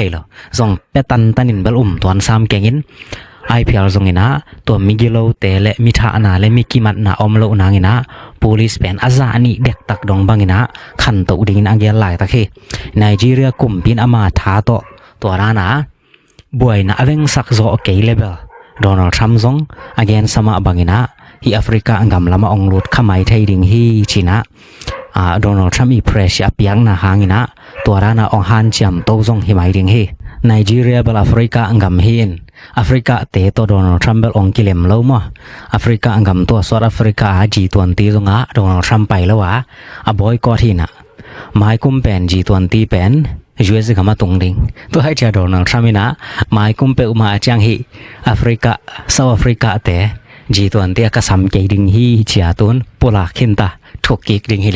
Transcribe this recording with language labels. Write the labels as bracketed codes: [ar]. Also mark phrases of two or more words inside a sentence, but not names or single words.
[ctd] thailo zong petan tanin bel ton sam kengin ai phiar zong ina to mingilo te le mitha ana le mikimat na omlo nangina police pen aza ani dek tak dong bangina khan to ding angel lai takhi Nigeria kum pin ama tha to rana boy na aveng sak zo ke level Donald Trump zong again sama bangina hi Africa angam lama onglut khamai thai ding hi China Donald Trump i pressure piang na hangina torana ong han cham to zong hi mai ding hi Nigeria bal Africa angam hin Africa te to Donald Trump bel ong kilem lo mo Africa angam to South Africa G20 zonga Donald Trump pai lo wa a boycott hina mai kum pen G20 pen US kama tung ding to hai cha Donald Trump ina mai kum pe uma chang hi Africa South Africa te G20 ka sam ke ding hi chia tun pola khinta thokik ding hi